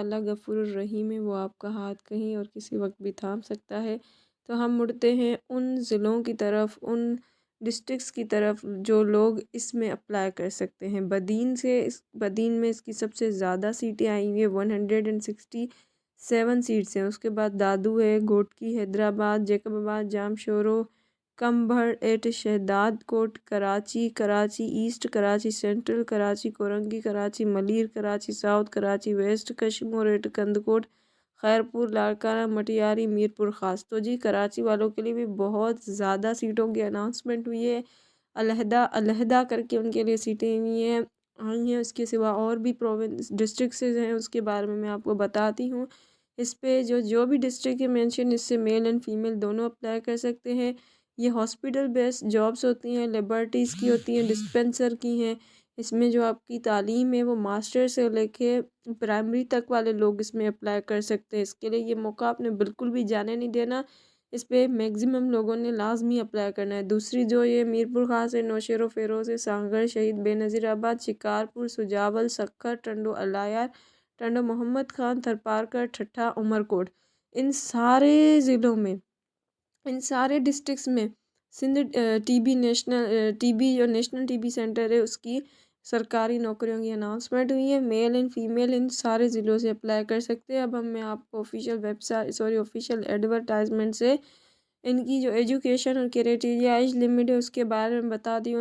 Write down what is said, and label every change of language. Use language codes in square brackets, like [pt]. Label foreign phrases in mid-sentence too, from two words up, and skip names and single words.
[ur] اللہ غفور رحیم ہے، وہ آپ کا ہاتھ کہیں اور کسی وقت بھی تھام سکتا ہے. تو ہم مڑتے ہیں ان ضلعوں کی طرف، ان ڈسٹرکٹس کی طرف جو لوگ اس میں اپلائی کر سکتے ہیں. بدین میں اس کی سب سے زیادہ سیٹیں آئی ہوئی ہے، 167 سیٹس ہیں. اس کے بعد دادو ہے, گھوٹکی، حیدرآباد، جیکب آباد، جامشورو، قمبر، ایٹ شہداد کوٹ، کراچی، کراچی ایسٹ، کراچی سینٹرل، کراچی کورنگی، کراچی ملیر، کراچی ساؤتھ، کراچی ویسٹ، کشمور، ایٹ کندھکوٹ، خیرپور، لاڑکانہ، مٹیاری، میرپور خاص. تو جی کراچی والوں کے لیے بھی بہت زیادہ سیٹوں کی اناؤنسمنٹ ہوئی ہے، علیحدہ علیحدہ کر کے ان کے لیے سیٹیں ہوئی ہیں آئی ہیں. اس کے سوا اور بھی [en] province district [ur] ہیں، اس کے بارے میں میں آپ کو بتاتی ہوں. اس پہ جو جو بھی ڈسٹرکٹ ہے مینشن، اس سے [en] male and female [ur] دونوں اپلائی کر سکتے ہیں. ये [en] hospital based jobs [ur] ہوتی ہیں، لیبارٹریز کی ہوتی ہیں، ڈسپنسر کی ہیں. اس میں جو آپ کی تعلیم ہے وہ ماسٹر سے لے کے پرائمری تک والے لوگ اس میں اپلائی کر سکتے ہیں. اس کے لیے یہ موقع آپ نے بالکل بھی جانے نہیں دینا۔ اس پہ میکسیمم لوگوں نے لازمی اپلائی کرنا ہے. دوسری جو یہ میرپور خاص ہے, نوشہرو فیروز ہے، سانگھڑ، شہید بینظیرآباد، شکارپور، سجاول، سکھر، ٹنڈو الہ یار، ٹنڈو محمد خان، تھرپارکر، ٹھٹھہ، عمرکوٹ، ان سارے ضلعوں میں، ان سارے ڈسٹرکٹس میں سندھ ٹی بی نیشنل ٹی بی جو نیشنل ٹی بی سینٹر ہے اس کی سرکاری نوکریوں کی اناؤنسمنٹ ہوئی ہے. [en] male and female [ur] ان سارے ضلعوں سے اپلائی کر سکتے ہیں۔ اب میں آپ کو [en] official website official advertisement [ur] سے ان کی جو ایجوکیشن اور [en] criteria age limit [ur] ہے اس کے بارے میں بتا دی ہوں.